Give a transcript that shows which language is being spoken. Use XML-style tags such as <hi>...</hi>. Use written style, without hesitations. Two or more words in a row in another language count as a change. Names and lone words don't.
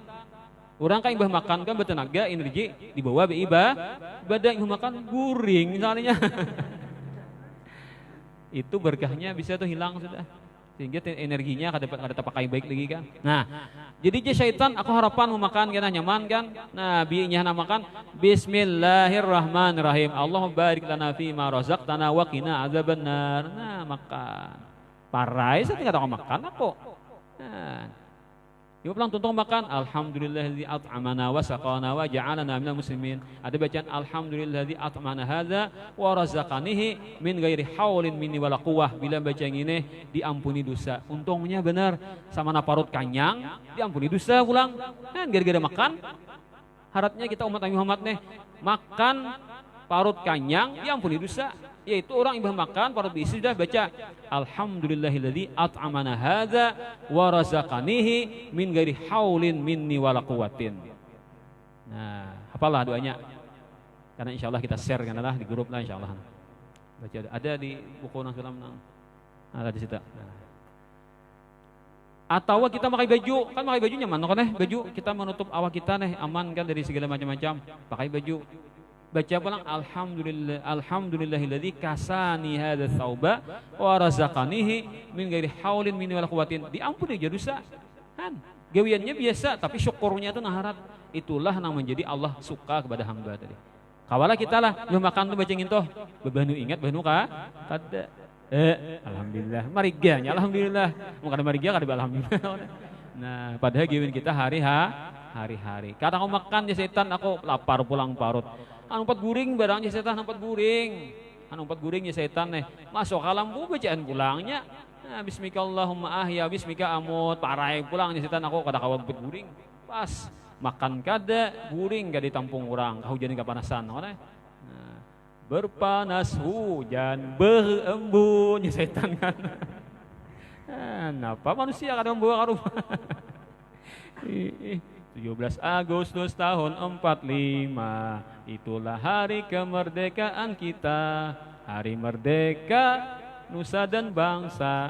<bjn>Orang kan imbah makan kan bertenaga, energi dibawa ibadah imbah makan guring misalnya. Itu berkahnya bisa tuh hilang sudah. Sehingga energinya kada terpakai baik lagi kan. Nah, jadi syaitan aku harapan mau makan kan nyaman kan. Nah, biinya makan bismillahirrahmanirrahim.</bjn> <ar>اللهم بارك لنا فيما رزقتنا وقنا عذاب النار.</ar> <bjn>Nah, makan. Parai saya tinggal makan aku. Nah, ibu pulang tuntung makan</bjn> <ar>الحمد لله الذي أطعمنا وسقانا وجعلنا من المسلمين.</ar> <bjn>Ada bacaan</bjn> <ar>الحمد لله الذي أطعمنا هذا ورزقنيه من غير حول مني ولا قوة.</ar> <bjn>Bila baca yang ini diampuni dosa. Untungnya benar sama na parut kanyang diampuni dosa pulang. Kan gara-gara makan. Harapnya kita umat Nabi Muhammad nih makan parut kanyang diampuni dosa. Yaitu orang ibadah makan parut diisi sudah baca</bjn> <ar>الحمد لله الذي أطعمنا هذا ورزقنيه من غير حول مني ولا قوة.</ar> <bjn>Nah, hafalah doanya. Karena insyaallah kita share kan lah di grup lah insyaallah. Baca ada di buku nang salam nang ada di situ. Nah. Atau kita pakai baju, kan pakai baju nyaman kan baju kita menutup awak kita nih aman kan dari segala macam-macam. Pakai baju. Baca pulang</bjn> <ar>الحمد لله الذي كساني هذا الثوب ورزقنيه من غير حول مني ولا قوة.</ar> <bjn>Diampuni aja dosa. Kan gawiannya biasa tapi syukurnya itu naharat. Itulah yang menjadi Allah suka kepada hamba tadi. Kawala kita lah belum makan tuh baca ngintoh. Bebanu ingat bebanu ka? Kada. Alhamdulillah. Mariganya alhamdulillah. Mau kada mariga kada alhamdulillah. Nah, padahal gawian kita hari-hari. Kadang aku makan ya setan aku lapar pulang parut. Anu empat guring barangnya setan empat guring. Anu empat guring ya setan nih. Masuk alam bu bacaan pulangnya. Nah,</bjn> <ar>باسمك اللهم أحيا باسمك أموت.</ar> <bjn>Parai pulangnya setan aku kada kawan empat guring. Pas makan kada guring gak ditampung orang. Kahujan kepanasan. Nah, berpanas hujan berembun ya setan kan. Kenapa manusia kada membawa ke rumah.</bjn> <id>17 Agustus tahun 45 itulah hari kemerdekaan kita. Hari merdeka nusa dan bangsa.</id>